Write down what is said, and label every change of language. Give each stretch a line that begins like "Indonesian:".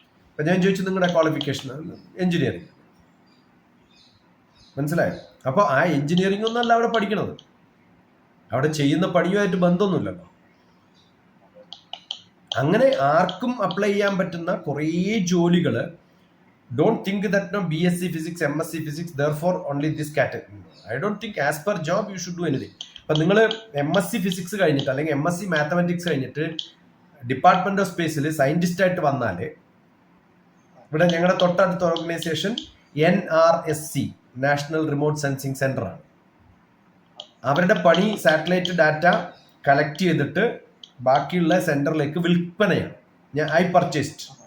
Malayalam: അപ്പൊ ഞാൻ ചോദിച്ചു, നിങ്ങളുടെ ക്വാളിഫിക്കേഷൻ? എഞ്ചിനീയറിംഗ്. മനസ്സിലായോ? അപ്പൊ ആ എഞ്ചിനീയറിംഗ് ഒന്നല്ല അവിടെ പഠിക്കണത്, അവിടെ ചെയ്യുന്ന പണിയുമായിട്ട് ബന്ധമൊന്നുമില്ലല്ലോ. അങ്ങനെ ആർക്കും അപ്ലൈ ചെയ്യാൻ പറ്റുന്ന കുറേ ജോലികൾ.
English: Don't think that no BSc physics, MSc physics, therefore only this category. I don't think as per job you should do anything.
Malayalam: അപ്പൊ നിങ്ങൾ MSc ഫിസിക്സ് കഴിഞ്ഞിട്ട് അല്ലെങ്കിൽ MSc മാത്തമാറ്റിക്സ് കഴിഞ്ഞിട്ട് ഡിപ്പാർട്ട്മെന്റ് ഓഫ് സ്പേസിൽ സയന്റിസ്റ്റ് ആയിട്ട് വന്നാൽ, ഇവിടെ ഞങ്ങളുടെ തൊട്ടടുത്ത organisation NRSC, national remote sensing centre ആണ്. അവരുടെ പണി സാറ്റലൈറ്റ് ഡാറ്റ കളക്ട് ചെയ്തിട്ട് ബാക്കിയുള്ള സെന്ററിലേക്ക് വിൽപ്പനയാണ്.
English: I purchased.